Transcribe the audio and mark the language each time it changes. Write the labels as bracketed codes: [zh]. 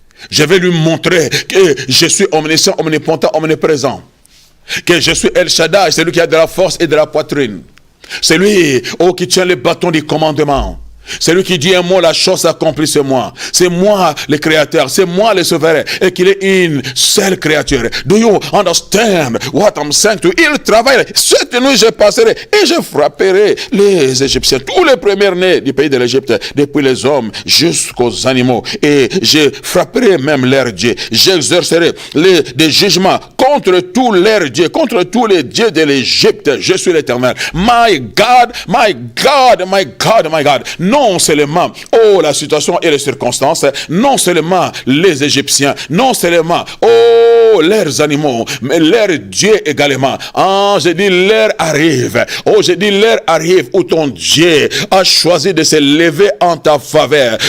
[fr] Je vais lui montrer que je suis omniscient, omnipotent, omniprésent. Que je suis El Shaddai, celui qui a de la force et de la poitrine. C'est lui qui tient le bâton du commandement. C'est lui qui dit un mot, la chose s'accomplit, c'est moi. C'est moi le créateur, c'est moi le souverain. Et qu'il est une seule créature. [en] Do you understand what I'm saying to you? [fr] Il travaille. Cette nuit, je passerai et je frapperai les Égyptiens. Tous les premiers-nés du pays de l'Égypte, depuis les hommes jusqu'aux animaux. Et je frapperai même leurs dieux. J'exercerai des jugements contre tous leurs dieux, contre tous les dieux de l'Égypte. Je suis l'Éternel. [en] My God, my God, my God, my God. [fr] Non seulement, la situation et les circonstances, non seulement les Égyptiens, non seulement, leurs animaux, mais leurs dieux également. Je dis, l'heure arrive. Je dis, l'heure arrive où ton Dieu a choisi de se lever en ta faveur.